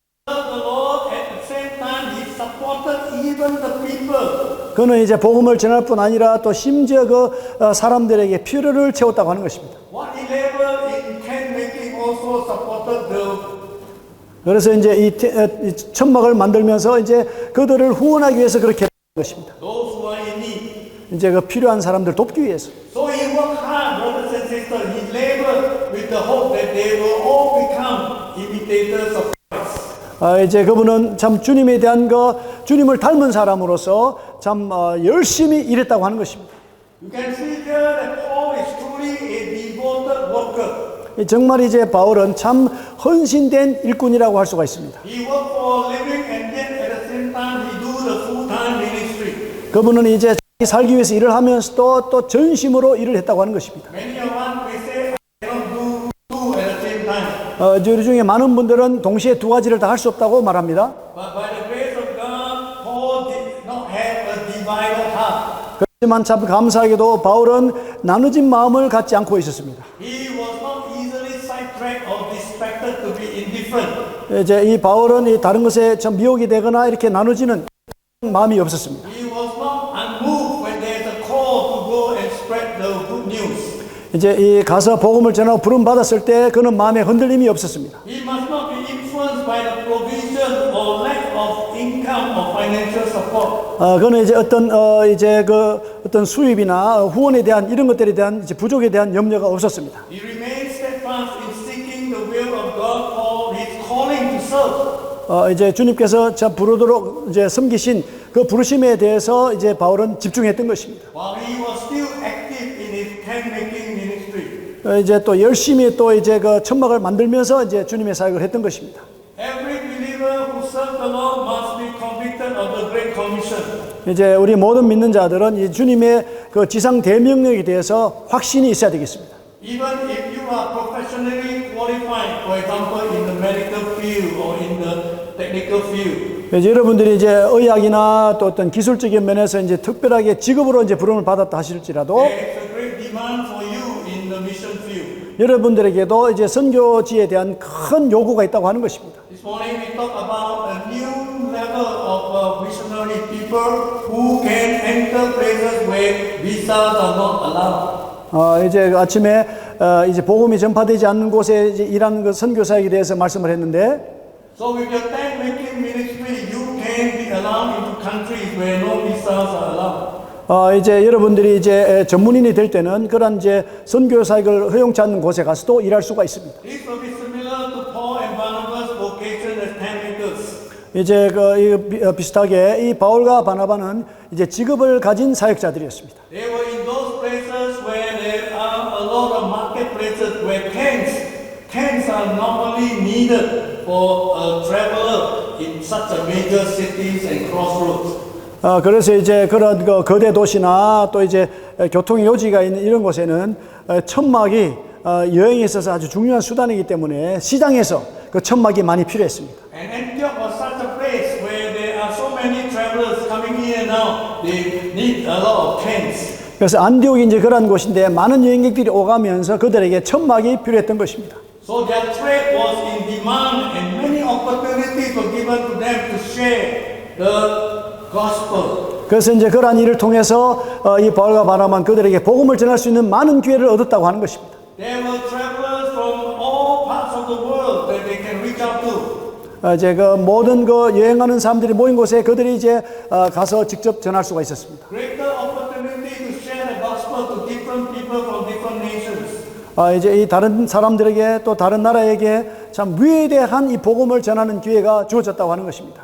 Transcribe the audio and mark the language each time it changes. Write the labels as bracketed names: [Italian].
[English] The Lord at the same time He supported even the people. [Korean] 그는 이제 복음을 전할 뿐 아니라 또 심지어 그 사람들에게 필요를 채웠다고 하는 것입니다. [English] What he labored in tent making also supported the. [Korean] 그래서 이제 이 천막을 만들면서 이제 그들을 후원하기 위해서 그렇게 했던 것입니다. [English] Those who are in need. [Korean] 이제 그 필요한 사람들 돕기 위해서. [English] So he worked hard, brothers and sisters. He labored with the hope that they will all become imitators of Christ. [Korean] 이제 그분은 참 주님에 대한 주님을 닮은 사람으로서 참 열심히 일했다고 하는 것입니다. [English] You can see here that Paul is truly a devoted worker. [Korean] 정말 이제 바울은 참 헌신된 일꾼이라고 할 수가 있습니다. [English] He worked for a living and yet at the same time he do the full-time ministry. [Korean] 그분은 이제 살기 위해서 일을 하면서도 또 전심으로 일을 했다고 하는 것입니다. [English] Many of us we say I cannot do two at the same time. [Korean] 우리 중에 많은 분들은 동시에 두 가지를 다 할 수 없다고 말합니다. [English] But by the grace of God, Paul did not have a divided heart. [Korean] 그렇지만 참 감사하게도 바울은 나눠진 마음을 갖지 않고 있었습니다. [English] He was not easily sidetracked or distracted to be indifferent. [Korean] 이제 이 바울은 이 다른 것에 참 미혹이 되거나 이렇게 나눠지는 마음이 없었습니다. [English] He was not unmoved when there is a call to go and spread the good news. [Korean] 이제 이 가서 복음을 전하고 부름 받았을 때 그는 마음에 흔들림이 없었습니다. [English] He must not be influenced by the provision or lack of income or financial support. [Korean] 그는 이제 어떤 수입이나 후원에 대한 이런 것들에 대한 이제 부족에 대한 염려가 없었습니다. [English] He remained steadfast in seeking the will of God for his calling to serve. [Korean] 이제 주님께서 자 부르도록 이제 섬기신 그 부르심에 대해서 이제 바울은 집중했던 것입니다. [English] While he was still active in his tent making ministry. [Korean] 이제 또 열심히 또 이제 그 천막을 만들면서 이제 주님의 사역을 했던 것입니다. [English] Every believer who serves the Lord must be convicted of the Great Commission. [Korean] 이제 우리 모든 믿는 자들은 이 주님의 그 지상 대명령에 대해서 확신이 있어야 되겠습니다. [English] Even if you are professionally qualified, for example, in the medical field or in the technical field. [Korean] 여러분들이 이제 의학이나 또 어떤 기술적인 면에서 이제 특별하게 직업으로 이제 부름을 받았다 하실지라도 [English] There is a great demand for you in the mission field. [Korean] 여러분들에게도 이제 선교지에 대한 큰 요구가 있다고 하는 것입니다. [English] This morning we talk about a new level of missionary people who can enter places where visas are not allowed. [Korean] 이제 아침에 이제 복음이 전파되지 않는 곳에 이제 일하는 그 선교사에게 대해서 말씀을 했는데. [English] So with your tent making ministry, you can be allowed into countries where no visas are allowed. [Korean] 이제 여러분들이 이제 전문인이 될 때는 그런 이제 선교 사역을 허용치 않는 곳에 가서도 일할 수가 있습니다. [English] This will be similar to Paul and Barnabas' vocation as tent makers. [Korean] 이제 비슷하게 이 바울과 바나바는 이제 직업을 가진 사역자들이었습니다. [English] They were in those places where there are a lot of marketplaces where tents are normally needed for a traveler in such a major cities and crossroads. [Korean] 그래서 이제 그런 그 거대 도시나 또 이제 교통의 요지가 있는 이런 곳에는 천막이 여행에 있어서 아주 중요한 수단이기 때문에 시장에서 그 천막이 많이 필요했습니다. [English] And Antioch was such a place where there are so many travelers coming in and out. They need a lot of tents. [Korean] 그래서 안디옥이 이제 그런 곳인데 많은 여행객들이 오가면서 그들에게 천막이 필요했던 것입니다. [English] So their trade was in demand and many opportunities were given to them to share the gospel. [Korean] 그래서 이제 그러한 일을 통해서 이 바울과 바나바는 그들에게 복음을 전할 수 있는 많은 기회를 얻었다고 하는 것입니다. [English] There were travelers from all parts of the world that they can reach out to. [Korean] 이제 그 모든 그 여행하는 사람들이 모인 곳에 그들이 이제 가서 직접 전할 수가 있었습니다. [English] Greater opportunity to share the gospel to different people from different nations. [Korean] 이제 이 다른 사람들에게 또 다른 나라에게 참 위대한 이 복음을 전하는 기회가 주어졌다고 하는 것입니다.